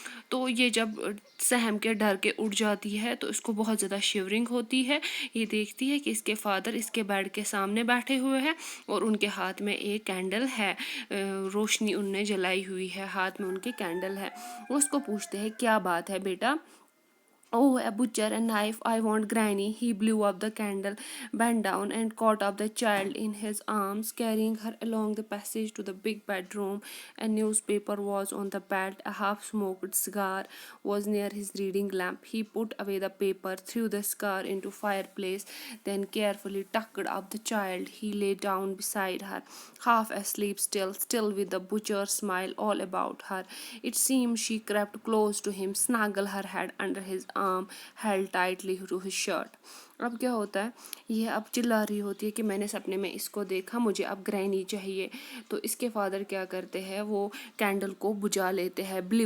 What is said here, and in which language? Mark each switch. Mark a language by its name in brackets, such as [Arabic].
[Urdu] تو یہ جب سہم کے ڈر کے اٹھ جاتی ہے تو اس کو بہت زیادہ شیورنگ ہوتی ہے. یہ دیکھتی ہے کہ اس کے فادر اس کے بیڈ کے سامنے بیٹھے ہوئے ہیں اور ان کے ہاتھ میں ایک کینڈل ہے, روشنی ان نے جلائی ہوئی ہے, ہاتھ میں ان کے کینڈل ہے. وہ اس کو پوچھتے ہیں کیا بات ہے بیٹا. [English] Oh, a butcher, a knife, I want Granny. He blew up the candle, bent down, and caught up the child in his arms, carrying her along the passage to the big bedroom. A newspaper was on the bed. A half-smoked cigar was near his reading lamp. He put away the paper, threw the cigar into fireplace, then carefully tucked up the child. He lay down beside her, half asleep still with the butcher's smile all about her. It seemed she crept close to him, snuggled her head under his arm, held tightly to his shirt. [Urdu] اب کیا ہوتا ہے, یہ اب چلا رہی ہوتی ہے کہ میں نے سپنے میں اس کو دیکھا, مجھے اب گرینی چاہیے. تو اس کے فادر کیا کرتے ہیں, وہ کینڈل کو بجھا لیتے ہیں.